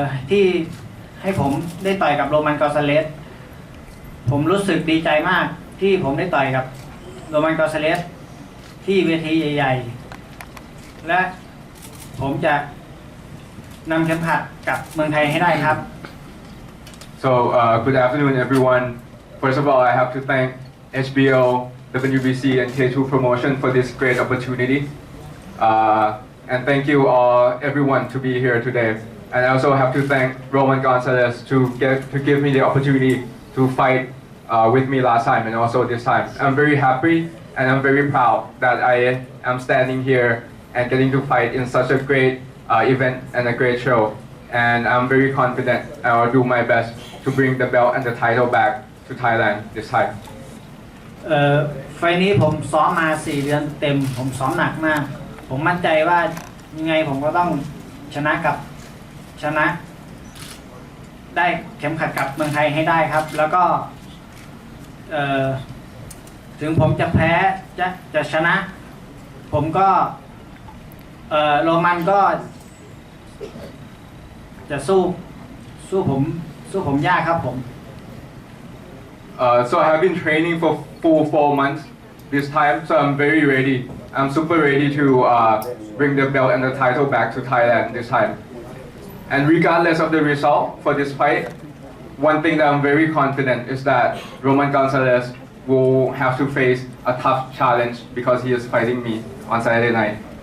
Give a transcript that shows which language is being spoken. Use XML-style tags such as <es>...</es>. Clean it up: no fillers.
<th>ที่ให้ผมได้ต่อยกับโรมัน กอนซาเลสผมรู้สึกดีใจมากที่ผมได้ต่อยกับโรมัน กอนซาเลสที่เวทีใหญ่ๆและผมจะนำเข็มขัดกลับเมืองไทยให้ได้ครับ</th> <en>So good afternoon everyone. First of all, I have to thank HBO, WBC, and K2 Promotion for this great opportunity. And thank you all, everyone, to be here today. And I also have to thank Roman Gonzalez to give me the opportunity to fight with me last time and also this time. I'm very happy and I'm very proud that I am standing here and getting to fight in such a great event and a great show. and I'm very confident I will do my best to bring the belt and the title back to Thailand this time.</en> <th>ไฟล์นี้ผมซ้อมมา4 เดือนเต็มผมซ้อมหนักมากผมมั่นใจว่ายังไงผมก็ต้องชนะได้เข็มขัดกลับเมืองไทยให้ได้ครับแล้วก็ถึงผมจะแพ้จะชนะผมก็โรมันก็จะสู้ผมยากครับผม</th> <en>So I have been training for full 4 months this time, so I'm very ready. I'm super ready to bring the belt and the title back to Thailand this time. And regardless of the result for this fight, one thing that I'm very confident is that Roman Gonzalez will have to face a tough challenge because he is fighting me on Saturday night.</en>